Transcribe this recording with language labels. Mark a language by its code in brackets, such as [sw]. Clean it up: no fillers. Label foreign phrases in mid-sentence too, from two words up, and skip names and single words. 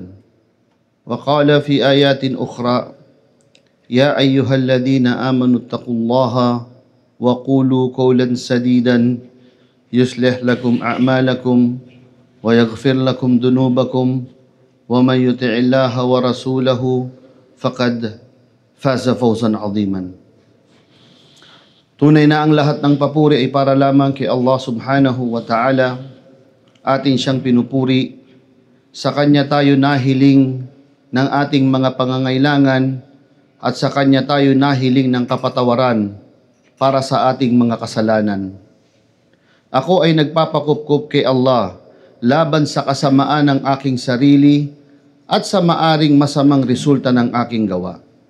[ar] وقال في آيات أخرى: يا أيها الذين آمنوا اتقوا الله وقولوا قولا سديدا يصلح لكم أعمالكم ويغفر لكم ذنوبكم ومن يطع الله ورسوله فقد فاز فوزا عظيما. [tl] Tunay na ang lahat ng papuri ay para lamang kay Allah [ar] سبحانه وتعالى. [tl] Atin siyang pinupuri. Sa Kanya tayo nahiling ng ating mga pangangailangan at sa Kanya tayo nahiling ng kapatawaran para sa ating mga kasalanan. Ako ay nagpapakupkup kay Allah laban sa kasamaan ng aking sarili at sa maaring masamang resulta ng aking gawa.